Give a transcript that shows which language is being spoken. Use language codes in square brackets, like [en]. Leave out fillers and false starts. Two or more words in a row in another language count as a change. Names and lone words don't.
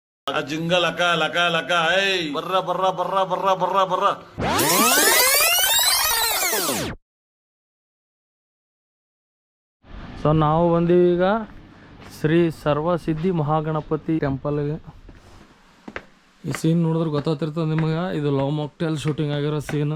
[kn] ಜಿಂಗ ಲಕ ಲಕ ಲಕ ಐ ಬರ್ರ ಬರ್ರ ಬರ್ರ ಬರ್ರ ಬರ್ರ ಬರ್ರ. ಸೊ ನಾವು ಬಂದೀವಿ ಈಗ ಶ್ರೀ ಸರ್ವಸಿದ್ಧಿ ಮಹಾಗಣಪತಿ ಟೆಂಪಲ್ಗೆ. ಈ ಸೀನ್ ನೋಡಿದ್ರೆ ಗೊತ್ತಾಗ್ತಿರ್ತದೆ ನಿಮಗೆ, ಇದು ಲವ್ ಮಾಕ್ಟೇಲ್ ಶೂಟಿಂಗ್ ಆಗಿರೋ ಸೀನ್.